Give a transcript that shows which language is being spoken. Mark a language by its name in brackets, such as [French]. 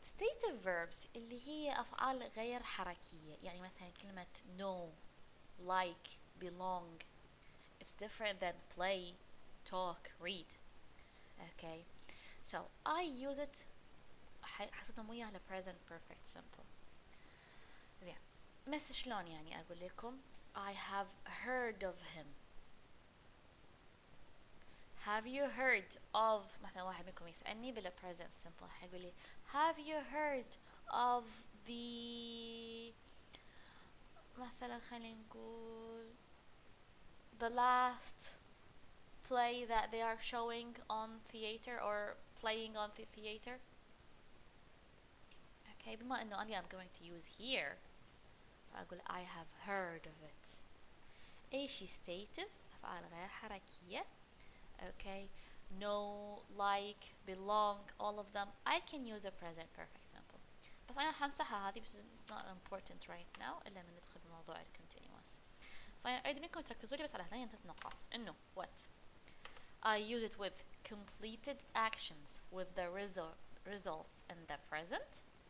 [Arabic] Stative verbs اللي هي أفعال غير حركية. يعني مثلا كلمة know, like, belong. [English] It's different than play, talk, read. Okay. So I use it [Arabic] حسيتهم وياه ل [English] present perfect simple. زين. [Arabic] بس شلون يعني أقول لكم [English] I have heard of him. Have you heard of [Arabic] مثلا واحد منكم يسألني بال present simple حيقول لي [English] have you heard of the [Arabic] مثلا خلينا نقول [English] the last play that they are showing on theater or playing on the theater. Okay, [Arabic] بما إنه أنا [English] I'm going to use here فأقول I have heard of it. [Arabic] أي شي stative أفعال غير حركية. [English] Okay, know, like, belong, all of them I can use a present perfect simple. [Arabic] بس أنا حمسحها هذه بس [English] it's not important right now [Arabic] إلا من ندخل بموضوع ال continuous. فأنا أريد منكم تركزوا لي بس على هذين 3 نقاط إنه [English] what I use it with completed actions with the results in the present.